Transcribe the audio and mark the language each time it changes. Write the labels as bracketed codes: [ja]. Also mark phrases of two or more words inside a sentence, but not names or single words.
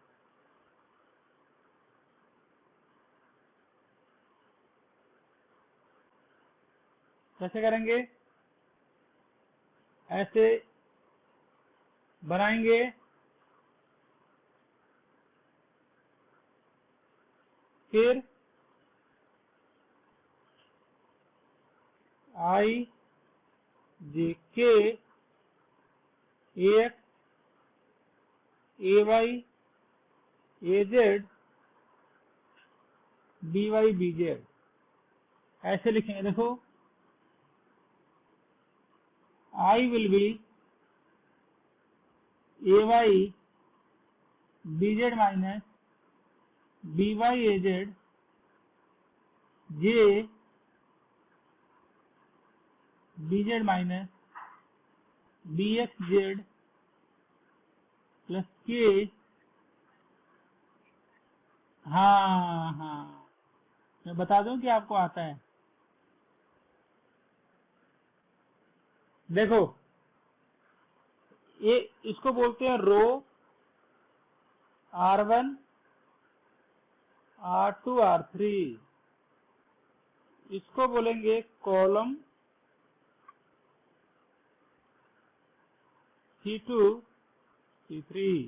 [hi] कैसे करेंगे? ऐसे बनाएंगे, फिर I J K A X A Y A Z B Y B Z, ऐसे लिखेंगे। [en] देखो I will be A Y B Z minus B Y A Z J B Z minus B X Z प्लस K। [hi] हाँ हाँ, मैं बता दूं कि आपको आता है। देखो ये इसको बोलते हैं रो, R1 R2 R3, इसको बोलेंगे कॉलम, C2 C3।